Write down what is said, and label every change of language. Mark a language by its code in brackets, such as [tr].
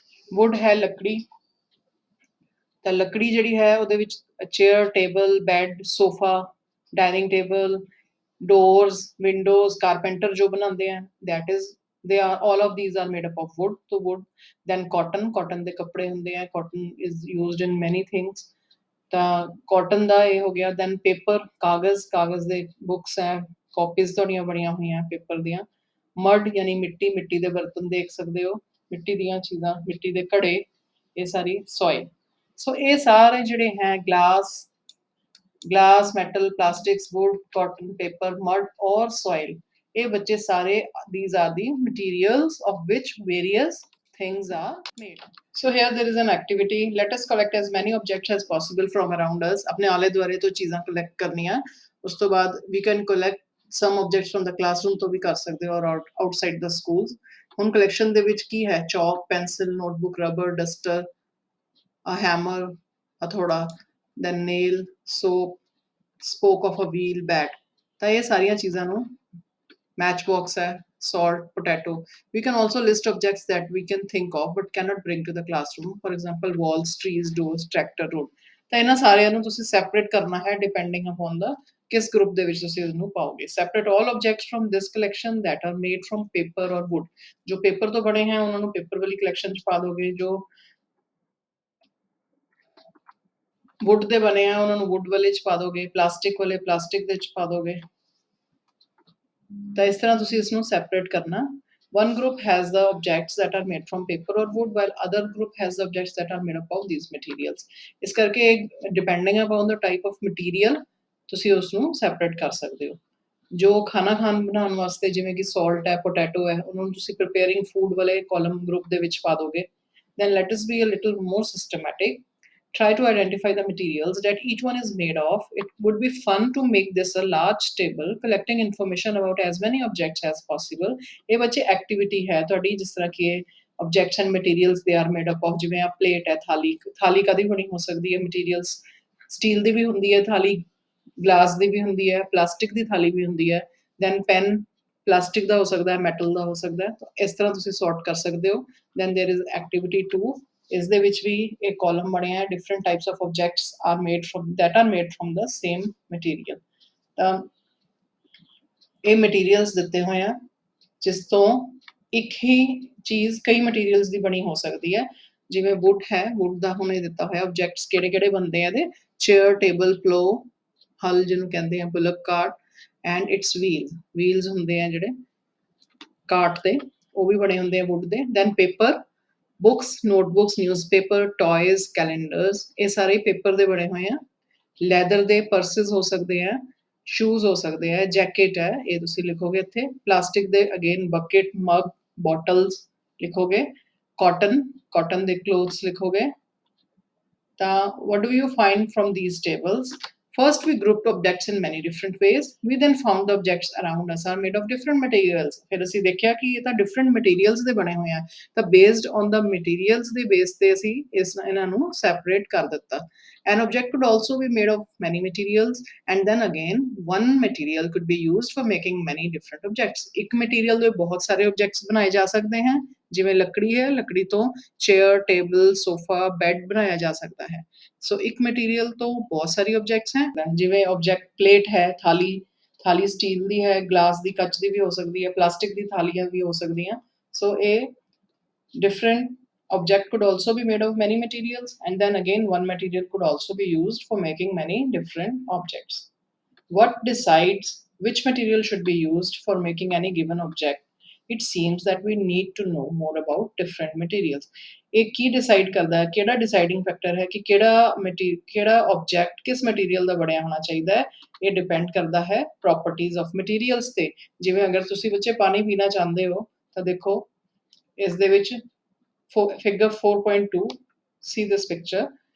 [pa] wood ਹੈ ਲੱਕੜੀ, ਤਾਂ ਲੱਕੜੀ ਜਿਹੜੀ ਹੈ ਉਹਦੇ ਵਿੱਚ chair, table, bed, sofa, dining table, doors, windows, carpenter [hi] जो बनाते हैं, [en] that is they are all of these are made up of wood। [hi] तो [pa] wood। [en] then cotton [pa] ਦੇ ਕੱਪੜੇ ਹੁੰਦੇ ਆ, [en] cotton is used in many things। [pa] ਤਾਂ cotton ਦਾ ਇਹ ਹੋ ਗਿਆ। then paper, ਕਾਗਜ਼ ਦੇ books ਹੈ, copies ਤੁਹਾਡੀਆਂ ਬਣੀਆਂ ਹੋਈਆਂ ਪੇਪਰ ਦੀਆਂ। mud ਯਾਨੀ ਮਿੱਟੀ ਦੇ ਬਰਤਨ ਦੇਖ ਸਕਦੇ ਹੋ, ਮਿੱਟੀ ਦੀਆਂ ਚੀਜ਼ਾਂ, ਮਿੱਟੀ ਦੇ ਘੜੇ, ਇਹ ਸਾਰੀ soil। ਸੋ ਇਹ ਸਾਰੇ ਜਿਹੜੇ ਹੈ [en] glass, metal, plastics, wood, cotton, paper, mud or soil, [pa] ਇਹ ਬੱਚੇ ਸਾਰੇ [en] these are the materials of which various things are made। so here there is an activity, let us collect as many objects as possible from around us। [pa] ਆਪਣੇ ਆਲੇ ਦੁਆਲੇ ਤੋਂ ਚੀਜ਼ਾਂ collect ਕਰਨੀਆਂ। ਉਸ ਤੋਂ ਬਾਅਦ [en] we can collect some objects from the classroom [pa] ਤੋਂ ਵੀ ਕਰ ਸਕਦੇ ਹੋ, [en] or outside the schools। [pa] ਹੁਣ ਕਲੈਕਸ਼ਨ ਦੇ ਵਿੱਚ ਕੀ ਹੈ? ਚੌਕ, pencil, notebook, rubber, duster, a hammer, ਹਥੌੜਾ, then nail, soap, spoke of a wheel, bat। ਤਾਂ ਇਹ ਸਾਰੀਆਂ ਚੀਜ਼ਾਂ ਨੂੰ match box ਹੈ, salt, potato। [en] We can also list objects that we can think of but cannot bring to the classroom, for example walls, trees, doors, tractor, road। [pa] ਤਾਂ ਇਹਨਾਂ ਸਾਰਿਆਂ ਨੂੰ ਤੁਸੀਂ separate ਕਰਨਾ ਹੈ [en] depending upon the [pa] ਕਿਸ group ਦੇ ਵਿੱਚ ਤੁਸੀਂ ਇਹਨੂੰ ਪਾਓਗੇ। [en] Separate all objects from this collection that are made from paper or wood। [pa] ਜੋ paper ਤੋਂ ਬਣੇ हैं ਉਹਨਾਂ ਨੂੰ paper ਵਾਲੀ collection 'ਚ ਪਾ ਦੋਗੇ, ਜੋ wood ਦੇ ਬਣੇ ਆ ਉਹਨਾਂ ਨੂੰ wood ਵਾਲੇ 'ਚ ਪਾ ਦੋਗੇ, plastic ਵਾਲੇ plastic ਦੇ 'ਚ ਪਾ ਦੋਗੇ। ਤਾਂ ਇਸ ਤਰ੍ਹਾਂ ਤੁਸੀਂ ਇਸ ਨੂੰ separate ਕਰਨਾ। [en] One group has the objects that are made from paper or wood while other group has the objects that are made up of these materials। [pa] ਇਸ ਕਰਕੇ [en] depending upon the type of material [pa] ਤੁਸੀਂ ਉਸ ਨੂੰ separate ਕਰ ਸਕਦੇ ਹੋ। ਜੋ ਖਾਣਾ ਬਣਾਉਣ ਵਾਸਤੇ ਜਿਵੇਂ ਕਿ salt ਹੈ, potato ਹੈ, ਉਹਨਾਂ ਨੂੰ ਤੁਸੀਂ preparing food ਵਾਲੇ column group ਦੇ ਵਿੱਚ ਪਾ ਦੋਗੇ। [en] Then let us be a little more systematic। Try to identify the materials that each one is made of। It would be fun to make this a large table collecting information about as many objects as possible। [pa] ਇਹ ਬੱਚੇ activity ਹੈ ਤੁਹਾਡੀ, ਜਿਸ ਤਰ੍ਹਾਂ ਕਿ ਇਹ [en] objects and materials they are made up of। [pa] ਜਿਵੇਂ ਆ plate ਹੈ, ਥਾਲੀ ਕਾਹਦੀ ਬਣੀ ਹੋ ਸਕਦੀ ਹੈ? materials steel ਦੀ ਵੀ ਹੁੰਦੀ ਹੈ ਥਾਲੀ, glass ਦੀ ਵੀ ਹੁੰਦੀ ਹੈ, plastic ਦੀ ਥਾਲੀ ਵੀ ਹੁੰਦੀ ਹੈ। then pen plastic ਦਾ ਹੋ ਸਕਦਾ ਹੈ, metal ਦਾ ਹੋ ਸਕਦਾ ਹੈ। ਤਾਂ ਇਸ ਤਰ੍ਹਾਂ ਤੁਸੀਂ sort ਕਰ ਸਕਦੇ ਹੋ। [en] then there is activity 2। [pa] ਇਸ ਦੇ ਵਿੱਚ ਵੀ ਇੱਕ column ਬਣਿਆ ਹੈ [en] different types of objects are made from the same material। [pa] ਤਾਂ ਇਹ materials ਦਿੱਤੇ ਹੋਏ ਆ ਜਿਸ ਤੋਂ ਇੱਕ ਹੀ ਚੀਜ਼ ਕਈ materials ਦੀ ਬਣੀ ਹੋ ਸਕਦੀ ਹੈ। ਜਿਵੇਂ wood ਹੈ, wood ਦਾ ਹੁਣ ਇਹ ਦਿੱਤਾ ਹੋਇਆ objects ਕਿਹੜੇ ਬਣਦੇ ਆ ਇਹਦੇ? chair, table, plow, ਹਲ ਜਿਹਨੂੰ ਕਹਿੰਦੇ ਆ, bullock cart and its wheels ਹੁੰਦੇ ਆ ਜਿਹੜੇ ਕਾਰਟ ਦੇ, ਉਹ ਵੀ ਬਣੇ ਹੁੰਦੇ ਆ wood ਦੇ। then paper, books, notebooks, newspaper, toys, calendars, ਇਹ ਸਾਰੇ ਪੇਪਰ ਦੇ ਬਣੇ ਹੋਏ ਆ। ਲੈਦਰ ਦੇ ਪਰਸਿਸ ਹੋ ਸਕਦੇ ਆ, ਸ਼ੂਜ਼ ਹੋ ਸਕਦੇ ਆ, ਜੈਕਟ ਹੈ, ਇਹ ਤੁਸੀਂ ਲਿਖੋਗੇ ਇੱਥੇ। ਪਲਾਸਟਿਕ ਦੇ ਅਗੇਨ ਬਕਟ, ਮਗ, ਬੋਟਲਸ ਲਿਖੋਗੇ। ਕਾਟਨ ਦੇ ਕਲੋਥਸ ਲਿਖੋਗੇ। [en] ਤਾਂ what do you find from these tables? First, we grouped objects in many different ways। We then found the objects around us are made of different materials। [pa] ਫਿਰ ਅਸੀਂ ਦੇਖਿਆ ਕਿ ਇਹ ਤਾਂ different materials ਦੇ ਬਣੇ ਹੋਏ ਆ। ਤਾਂ [en] based on the materials [pa] ਦੇ base ਤੇ ਅਸੀਂ ਇਹਨਾਂ ਨੂੰ separate ਕਰ ਦਿੱਤਾ। [en] An object could also be made of many materials and then again one material could be used for making many different objects। [pa] ਇੱਕ material ਦੇ ਬਹੁਤ ਸਾਰੇ objects ਬਣਾਏ ਜਾ ਸਕਦੇ ਹਨ। ਜਿਵੇਂ ਲੱਕੜੀ ਹੈ, ਲੱਕੜੀ ਤੋਂ ਚੇਅਰ, ਟੇਬਲ, ਸੋਫਾ, ਬੈੱਡ ਬਣਾਇਆ ਜਾ ਸਕਦਾ ਹੈ। ਸੋ ਇੱਕ ਮਟੀਰੀਅਲ ਤੋਂ ਬਹੁਤ ਸਾਰੀ ਆਬਜੈਕਟਸ ਹੈ। ਜਿਵੇਂ ਆਬਜੈਕਟ ਪਲੇਟ ਹੈ, ਥਾਲੀ ਸਟੀਲ ਦੀ ਹੈ, ਗਲਾਸ ਦੀ, ਕੱਚ ਦੀ ਵੀ ਹੋ ਸਕਦੀ ਹੈ, ਪਲਾਸਟਿਕ ਦੀ ਥਾਲੀਆਂ ਵੀ ਹੋ ਸਕਦੀਆਂ। [en] So ਇਹ different object could also be made of many materials and then again one material could also be used for making many different objects। What decides which material should be used for making any given object? It seems that we need to know more about different materials। [pa] ਇਹ ਕੀ decide ਕਰਦਾ ਹੈ, ਕਿਹੜਾ deciding factor ਹੈ ਕਿ ਕਿਹੜਾ object ਕਿਸ material ਦਾ ਬਣਿਆ ਹੋਣਾ ਚਾਹੀਦਾ ਹੈ? ਇਹ ਡਿਪੈਂਡ ਕਰਦਾ ਹੈ ਪ੍ਰੋਪਰਟੀਜ਼ ਆਫ ਮਟੀਰੀਅਲਸ ਤੇ। ਜਿਵੇਂ ਅਗਰ ਤੁਸੀਂ ਬੱਚੇ ਪਾਣੀ ਪੀਣਾ ਚਾਹੁੰਦੇ ਹੋ ਤਾਂ ਦੇਖੋ ਇਸ ਦੇ ਵਿੱਚ ਫਿਗਰ 4.2 ਸੀ ਦਿਸ ਪਿਕਚਰ।